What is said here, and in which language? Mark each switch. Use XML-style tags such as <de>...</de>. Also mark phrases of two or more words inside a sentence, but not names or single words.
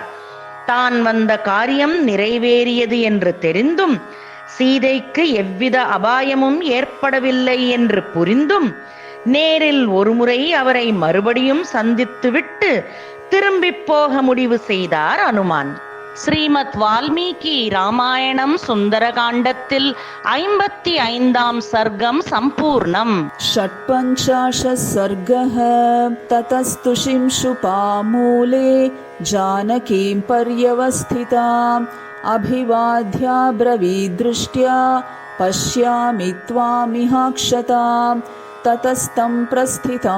<ta>தான் வந்த காரியம் நிறைவேறியது என்று தெரிந்தும், சீதைக்கு எவ்வித அபாயமும் ஏற்படவில்லை என்று புரிந்தும், நேரில் ஒருமுறை அவரை மறுபடியும் சந்தித்துவிட்டு திரும்பி போக முடிவு செய்தார் அனுமான். ஸ்ரீமத் வால்மீகி ராமாயணம் சுந்தரகாண்டத்தில் 55ஆம் சர்க்கம் சம்பூர்ணம்.</ta> <sa>षट्पञ्चाशः सर्गः ततस्तुषिंशु पामूले जानकीं पर्यवस्थिताम् अभिवाद्याब्रवीदृष्ट्या पश्यामि त्वामिहाक्षताम् ततस्तं प्रस्थितं</sa>